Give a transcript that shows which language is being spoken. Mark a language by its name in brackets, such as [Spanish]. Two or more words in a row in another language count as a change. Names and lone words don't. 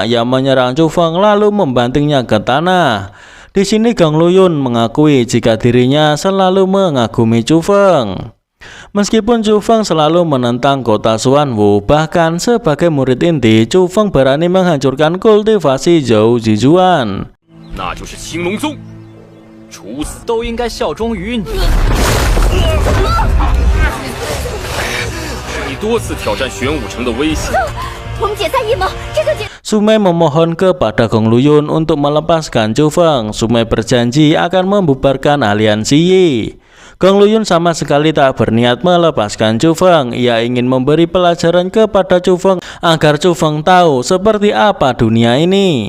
[Indonesian] Ia menyerang Chu Feng lalu membantingnya ke tanah. Di sini Gong Luyun mengakui jika dirinya selalu mengagumi Chu Feng. Meskipun Chu Feng selalu menentang kota Xuanwu, bahkan sebagai murid inti, Chu Feng berani menghancurkan kultivasi Zhou Zijuan. [Chinese] 那就是青龙宗，处死都应该效忠于你。你多次挑战玄武城的威胁。 [Indonesian] Sumai memohon kepada Gong Luyun untuk melepaskan Chu Feng. Sumai berjanji akan membubarkan aliansi Yi. Gong Luyun sama sekali tak berniat melepaskan Chu Feng. Ia ingin memberi pelajaran kepada Chu Feng agar Chu Feng tahu seperti apa dunia ini.